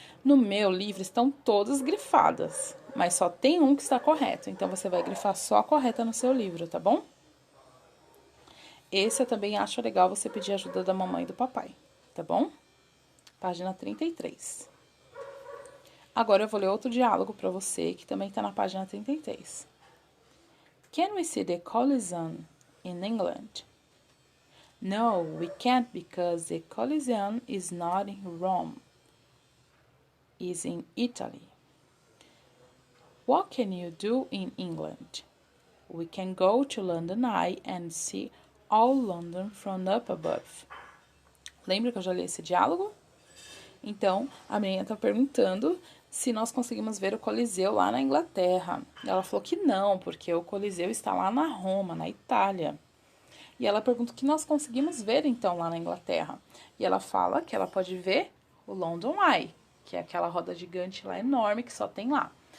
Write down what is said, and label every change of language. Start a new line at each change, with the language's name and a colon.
Portuguese: No meu livro estão todas grifadas, mas só tem um que está correto, então você vai grifar só a correta no seu livro, tá bom? Esse eu também acho legal você pedir ajuda da mamãe e do papai, tá bom? Página 33. Agora eu vou ler outro diálogo para você, que também está na página 33.
English: Can we see the Colosseum in England? No, we can't because the Colosseum is not in Rome. It's in Italy. What can you do in England? We can go to London Eye and see all London from up above.
Portuguese: Lembra que eu já li esse diálogo? Então, a menina está perguntando se nós conseguimos ver o Coliseu lá na Inglaterra. Ela falou que não, porque o Coliseu está lá na Roma, na Itália. E ela pergunta o que nós conseguimos ver, então, lá na Inglaterra. E ela fala que ela pode ver o London Eye, que é aquela roda gigante lá enorme que só tem lá.